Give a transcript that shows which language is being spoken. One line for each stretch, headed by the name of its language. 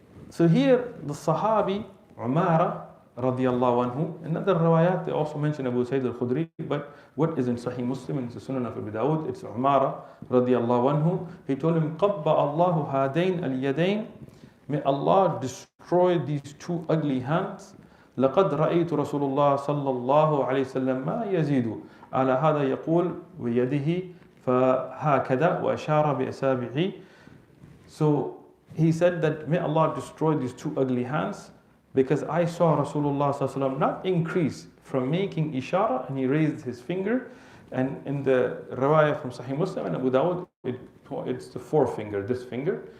English: So here the Sahabi Umara radiyallahu anhu, in other riwayat they also mention Abu Sayyid al-Khudri, but what is in Sahih Muslim and the Sunan of Abu Dawud, it's Umara radiyallahu anhu. He told him,
Arabic: قَبَّ اللَّهُ هَادَيْنَ الْيَدَيْنِ,
English: may Allah destroy these 2 ugly hands.
Arabic: لقد رأيت رسول الله صلى الله عليه وسلم ما يزيد على هذا يقول بيده فهكذا وأشار بأصابعه.
English: So he said that may Allah destroy these 2 ugly hands, because I saw Rasulullah
Arabic: صلى الله عليه وسلم
English: not increase from making ishara, and he raised his finger. And in the riwayah from Sahih Muslim and Abu Dawud, it's the forefinger, this finger.